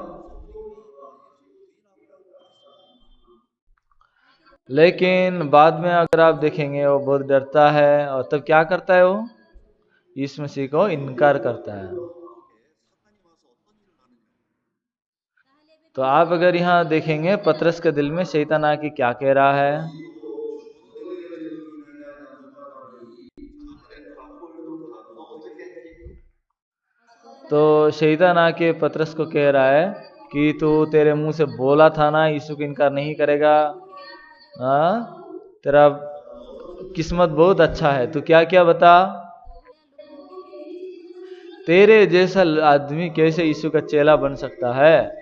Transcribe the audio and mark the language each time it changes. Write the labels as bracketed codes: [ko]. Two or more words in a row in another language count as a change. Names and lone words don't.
[hi] लेकिन बाद में अगर आप देखेंगे वो बहुत डरता है और तब क्या करता है, वो यीशु मसीह को इनकार करता है। तो आप अगर यहाँ देखेंगे पतरस के दिल में शैतान आके क्या कह रहा है, [ko] 주로 내가 예수를 부인하지 않는 저 사람이 자신의 과거를 또 가서 어떻게 했지? [hi] तो शैतान आके पतरस को कह रहा है कि तू तेरे मुंह से बोला था ना यीशु को इनकार नहीं करेगा। हाँ, तेरा किस्मत बहुत अच्छा है, तू क्या क्या बता। तेरे जैसा आदमी कैसे यीशु का चेला बन सकता है।